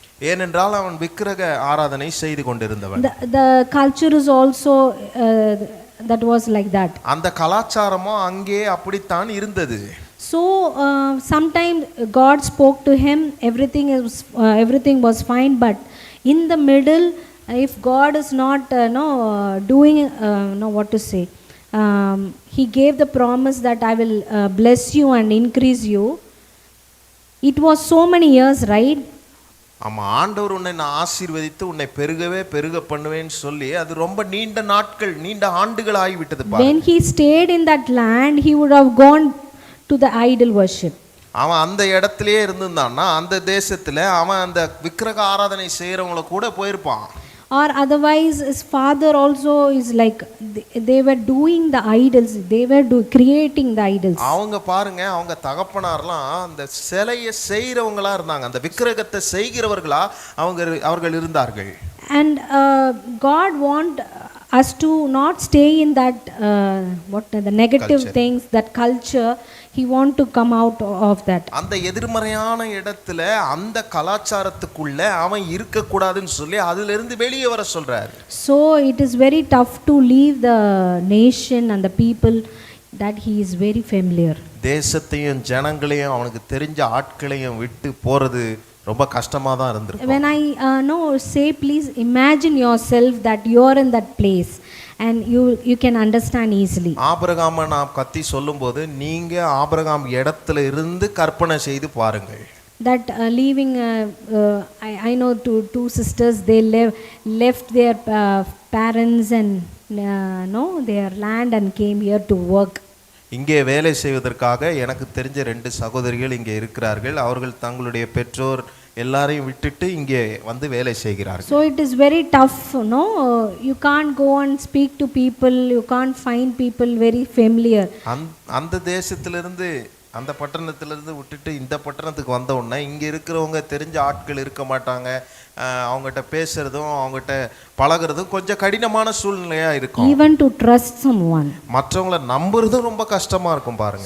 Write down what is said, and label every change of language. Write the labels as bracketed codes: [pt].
[ta] ஏனென்றால் அவன் விக்கிரக ஆராதனை செய்து கொண்டிருந்தவன். [en] The culture is also that was like that. [ta] அந்த கலாச்சாரமும் அங்கே அப்படித்தான் இருந்தது. [en] So sometimes God spoke to him, everything was fine, but in the middle, if God is not doing what to say, he gave the promise that I will bless you and increase you. It was so many years, right? [ta] ஆமா, ஆண்டவர் உன்னை நான் ஆசீர்வதித்து உன்னை பெருகவே பெருக பண்ணுவேன்னு சொல்லி அது ரொம்ப நீண்ட நாட்கள், நீண்ட ஆண்டுகள் ஆகிவிட்டது. [en] When he stayed in that land, he would have gone to the idol worship. [ta] அவன் அந்த இடத்திலேயே இருந்திருந்தான்னா அந்த தேசத்துல அவன் அந்த விக்கிரக ஆராதனை செய்யறவங்கள கூட போயிருப்பான். [en] Or otherwise his father also is like they were doing the idols, they were creating the idols. [ta] அவங்க பாருங்க, அவங்க தகப்பனார்லாம் அந்த சிலையை செய்கிறவங்களா இருந்தாங்க, அந்த விக்கிரகத்தை செய்கிறவர்களா அவர்கள் இருந்தார்கள். [en] And God want us to not stay in that the negative culture. Things, that culture, he want to come out of that. [ta] அந்த எதிர்மறையான இடத்துல அந்த கலாச்சாரத்துக்குள்ள அவன் இருக்க கூடாதுன்னு சொல்லி அதிலிருந்து இருந்து வெளியே வர சொல்றாரு. [en] So it is very tough to leave the nation and the people that he is very familiar. [ta] தேசத்தையும் ஜனங்களையும் அவனுக்கு தெரிஞ்ச ஆட்களையும் விட்டு போறது ரொம்ப கஷ்டமா தான் இருந்திருக்கும். [en] When I say, please imagine yourself that you are in that place and you can understand easily. [ta] ஆபிரகாமை நாம் கத்தி சொல்லும்போது நீங்க ஆபிரகாம் இடத்துல இருந்து கற்பனை செய்து பாருங்கள். [en] That leaving I know two sisters, they left their parents and their land and came here to work. [ta] இங்கே வேலை செய்வதற்காக எனக்கு தெரிஞ்ச 2 சகோதரிகள் இங்கே இருக்கிறார்கள். அவர்கள் தங்களுடைய பெற்றோர் எல்லாரையும் விட்டுட்டு இங்கே வந்து வேலை செய்கிறார்கள். [en] So it is very tough, you can't go and speak to people, you can't find people very familiar. [ta] அந்த தேசத்திலிருந்து அந்த பட்டணத்திலிருந்து விட்டுட்டு இந்த பட்டணத்துக்கு வந்த உடனே இங்கே இருக்கிறவங்க தெரிஞ்ச ஆட்கள் இருக்க மாட்டாங்க, அவங்ககிட்ட பேசுறதும் அவங்ககிட்ட பழகிறதும் கொஞ்சம் கடினமான சூழ்நிலையா இருக்கும். [en] Even to trust someone, [ta] மற்றவங்களை நம்புறதும் ரொம்ப கஷ்டமா இருக்கும் பாருங்க.